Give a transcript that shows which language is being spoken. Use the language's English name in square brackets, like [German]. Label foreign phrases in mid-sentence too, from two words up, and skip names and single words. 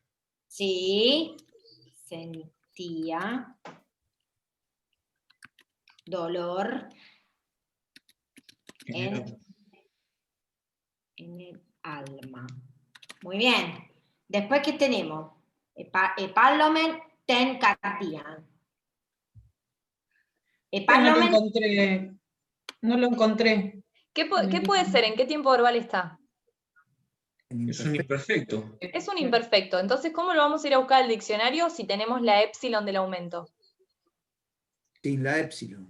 [Spanish] Sí, sentía dolor en el alma. Muy bien. Después, ¿qué tenemos? [Greek] ἐπάλλομεν τὴν καρδίαν. [Spanish] No lo encontré. ¿Qué puede ser? ¿En qué tiempo verbal está? Es un imperfecto. Es un imperfecto. Entonces, ¿cómo lo vamos a ir a buscar al diccionario si tenemos la épsilon del aumento? Sin la épsilon.